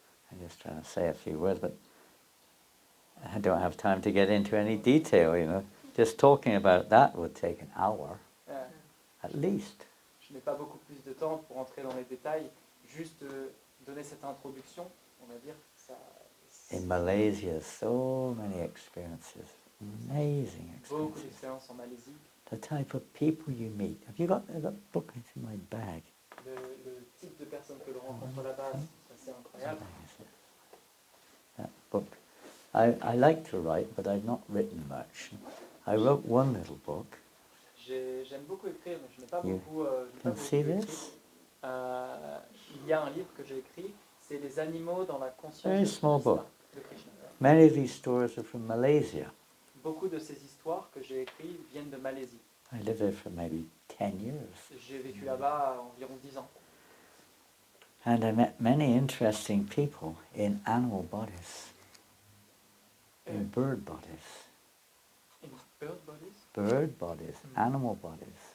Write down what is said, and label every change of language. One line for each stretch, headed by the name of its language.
English: I'm just trying to say a few words, but I don't have time to get into any detail, Just talking about that would take an hour, at least.
French: Je n'ai pas beaucoup plus de temps pour entrer dans les détails. Juste donner cette introduction, on va dire. Ça,
English: In Malaysia, so many experiences, amazing
French: beaucoup
English: experiences.
French: d'expériences en Malaisie.
English: The type of people you meet. Have you got that book? It's in my bag.
French: Le type de personnes que l'on rencontre là-bas, c'est assez incroyable.
English: That book. I like to write, but I've not written much. I wrote one little book.
French: J'aime beaucoup écrire, mais je n'ai pas
English: You
French: beaucoup.
English: can see this?
French: Il y a un livre que j'ai écrit, c'est Les animaux dans la conscience
English: Very small book.
French: de Krishna.
English: Many of these stories are from Malaysia.
French: Beaucoup de ces histoires que j'ai écrites viennent de Malaisie.
English: I lived there for maybe 10 years.
French: J'ai vécu là-bas environ 10 ans.
English: And I met many interesting people in animal bodies, in bird bodies. In bird bodies? Bird bodies, animal bodies.